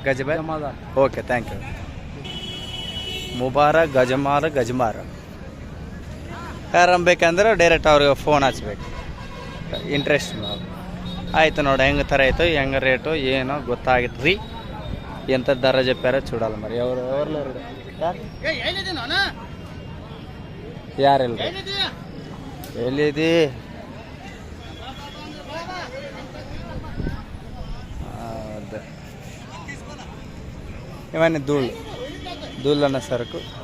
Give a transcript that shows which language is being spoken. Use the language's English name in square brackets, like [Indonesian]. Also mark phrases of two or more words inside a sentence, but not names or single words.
[English] ಜಮಾದಾರ್. Okay, thank you. [Kannada] ಮುಬಾರಕ್ ಗಜಮಾರ ಯಾರು ಬೇಕಂದ್ರೆ ಡೈರೆಕ್ಟ್ ಅವ್ರಿಗೆ ಫೋನ್ ಹಚ್ಬೇಕು. ಇಂಟ್ರೆಸ್ಟ್ ಆಯಿತು ನೋಡಿ ಹೆಂಗೆ ಥರ ಆಯಿತು ಹೆಂಗೆ ರೇಟು ಏನೋ ಗೊತ್ತಾಗಿತ್ತು ರೀ. ಎಂಥ ದರ [Telugu] చెప్పారో చూడాలి మరి. ఎవరు లేరు [Kannada] ಯಾರಿಲ್ಲ ಎಲ್ಲಿದೆ? ಅದೇ ಇವನ್ನೇ ಧೂಳನ್ನ ಸರಕು.